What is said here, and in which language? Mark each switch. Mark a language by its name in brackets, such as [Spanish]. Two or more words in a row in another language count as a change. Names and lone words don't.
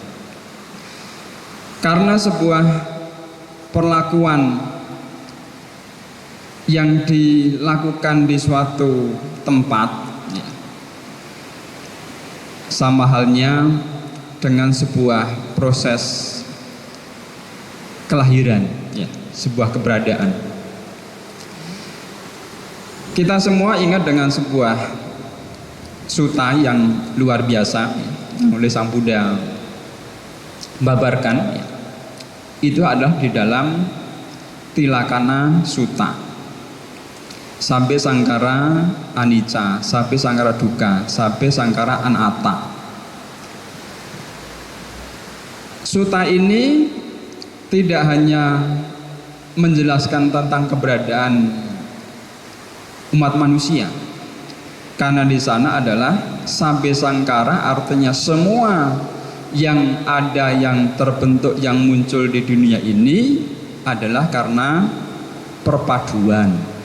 [Indonesian] Karena sebuah perlakuan yang dilakukan di suatu tempat ya, sama halnya dengan sebuah proses kelahiran ya, sebuah keberadaan. Kita semua ingat dengan sebuah suta yang luar biasa yang oleh Sang Buddha babarkan ya. Itu adalah di dalam Tilakana Sutta, [Pali] Sabbe Sangkara Anicca, Sabbe Sangkara Dukkha, Sabbe Sangkara Anatta. [Indonesian] Sutta ini tidak hanya menjelaskan tentang keberadaan umat manusia, karena di sana adalah [Pali] sabbe sangkara, [Indonesian] artinya semua yang ada, yang terbentuk, yang muncul di dunia ini adalah karena perpaduan.